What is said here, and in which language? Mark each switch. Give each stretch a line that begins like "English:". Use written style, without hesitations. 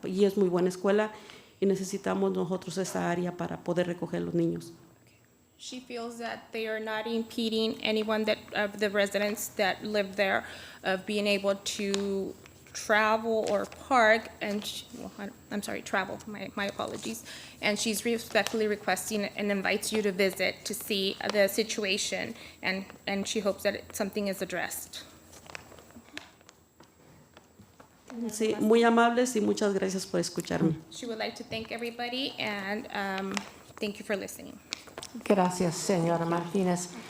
Spanish: Y es muy buena escuela y necesitamos nosotros esa área para poder recoger los niños.
English: She feels that they are not impeding anyone of the residents that live there of being able to travel or park, and travel, my apologies. And she's respectfully requesting and invites you to visit to see the situation, and she hopes that something is addressed.
Spanish: Sí, muy amables y muchas gracias por escucharme.
English: She would like to thank everybody, and thank you for listening.
Spanish: Gracias, señora Martinez.